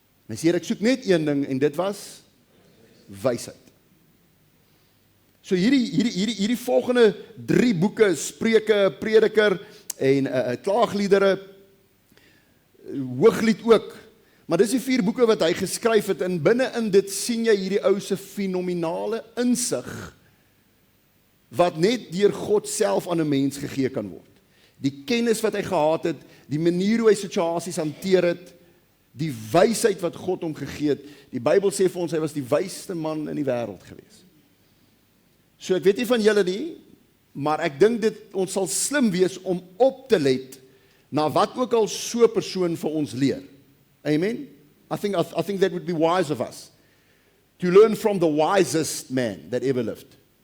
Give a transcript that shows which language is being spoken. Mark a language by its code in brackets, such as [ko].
[af] En hy sê, ek soek net een ding, en dit was wysheid. So hierdie volgende 3 boeke, Spreuke, Prediker en klaagliedere, Hooglied ook, maar dis die 4 boeke wat hy geskryf het, en binne in dit sien jy hierdie ou se fenominale insig, wat net deur God self aan 'n mens gegee kan word. Die kennis wat hy gehad het, die manier hoe hy situasies hanteer het, die wysheid wat God hom gegee het. Die Bybel sê vir ons, hy was die wysste man in die wêreld gewees. So ek weet nie van julle nie, maar ek dink ons sal slim wees om op te let na wat ook al so 'n persoon vir ons leer. Amen? [en] I think that would be wise of us, to learn from the wisest man that ever lived.